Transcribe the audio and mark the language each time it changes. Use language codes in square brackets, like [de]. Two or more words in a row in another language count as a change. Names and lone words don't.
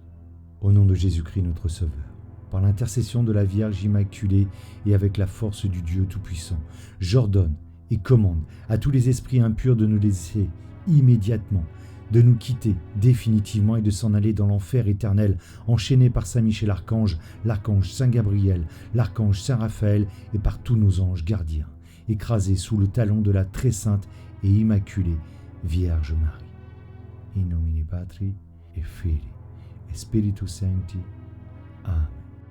[fr] Au nom de Jésus-Christ notre Sauveur, par l'intercession de la Vierge Immaculée et avec la force du Dieu Tout-Puissant, j'ordonne et commande à tous les esprits impurs de nous laisser immédiatement, de nous quitter définitivement et de s'en aller dans l'enfer éternel, enchaînés par Saint Michel Archange, l'archange Saint Gabriel, l'archange Saint Raphaël et par tous nos anges gardiens, écrasés sous le talon de la très sainte et immaculée Vierge Marie. [la] In nomine Patri et Filii et Spiritus Sancti. Amen.